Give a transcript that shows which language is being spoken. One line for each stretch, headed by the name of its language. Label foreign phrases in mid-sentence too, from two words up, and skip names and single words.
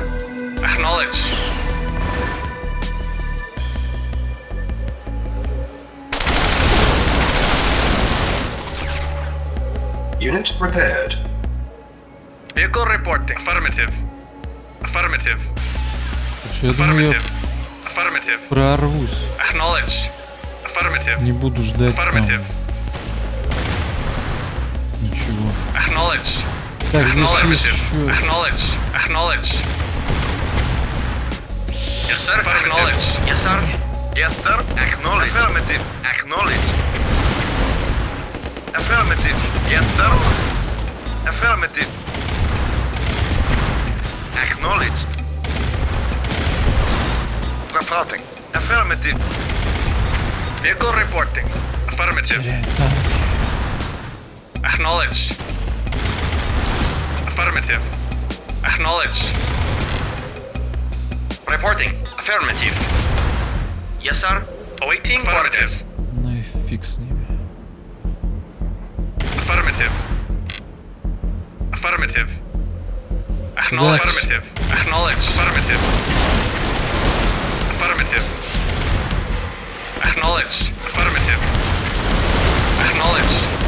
English: Acknowledged. Unit prepared. Vehicle reporting. Affirmative. Affirmative.
Russian: Так что я думаю, я
English: Affirmative. Affirmative.
Russian: прорвусь.
English: Acknowledged. Affirmative.
Russian: Не буду ждать там
English: Affirmative.
Russian: ничего.
English: Acknowledged.
Russian: Так, здесь есть
English: Acknowledged.
Russian: еще...
English: Acknowledged. Acknowledged. Yes, sir. Acknowledged. Yes, sir. Yes, sir. Acknowledged. Affirmative. Acknowledged. Affirmative. Yes, sir. Affirmative. Acknowledged. Reporting. Affirmative. Vehicle reporting. Affirmative. Acknowledged. Affirmative. Acknowledged. Reporting. Affirmative. Yes, sir. Awaiting orders.
Russian: Ну и фиг с ними.
English: Affirmative. Affirmative. Acknowledged. Yes. Affirmative. Acknowledged. Affirmative. Affirmative. Acknowledged. Affirmative. Acknowledged.